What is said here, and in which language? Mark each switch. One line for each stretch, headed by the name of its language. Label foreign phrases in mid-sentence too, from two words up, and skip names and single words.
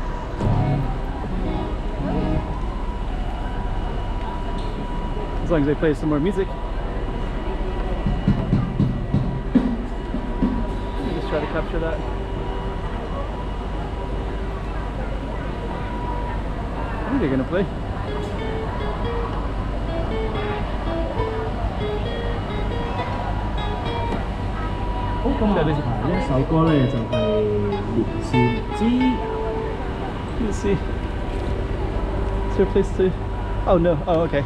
English: As long as they play some more music. Just try to capture that. I think they're gonna play.
Cantonese: 好，咁我哋呢一首歌咧就係年少之。
English: Let's see. Is there a place to? Oh no. Oh okay.